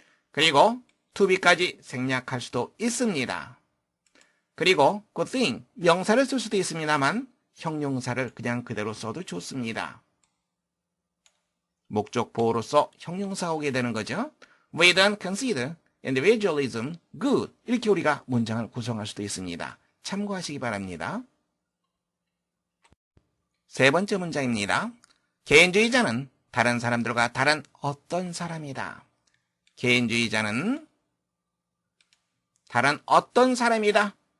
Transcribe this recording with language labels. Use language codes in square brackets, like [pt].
[ko] 그리고 to be까지 생략할 수도 있습니다. 그리고 good thing, 명사를 쓸 수도 있습니다만 형용사를 그냥 그대로 써도 좋습니다. 목적 보호로서 형용사가 오게 되는 거죠. [en] We don't consider individualism good. [ko] 이렇게 우리가 문장을 구성할 수도 있습니다. 참고하시기 바랍니다. 세 번째 문장입니다. 개인주의자는 다른 사람들과 다른 어떤 사람이다. 개인주의자는 다른 어떤 사람이다.